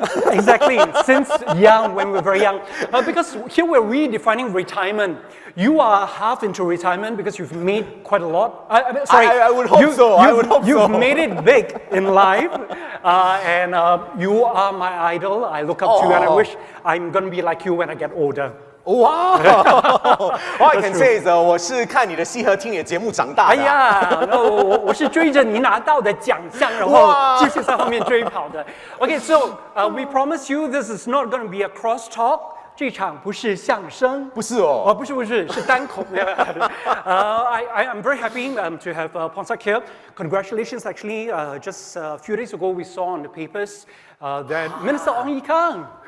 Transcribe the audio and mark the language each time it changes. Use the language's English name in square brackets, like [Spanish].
[English] Exactly, since young, when we were very young. Because here we're redefining retirement. You are half into retirement because you've made quite a lot. I would hope so. You've made it big in life, and you are my idol. I look up to you, and I wish I'm going to be like you when I get older. Wow! All I can say is [Chinese] 我是看你的戏和听你的节目长大的。哎呀，我是追着你拿到的奖项，然后继续在后面追跑的。 [English] Okay, so we promise you this is not going to be a cross talk. [Chinese] 这场不是相声，不是哦，不是，是单口。 [English] I'm very happy to have Pornsak here. Congratulations, actually. Just a few days ago, we saw on the papers that Minister Ong Ye Kung.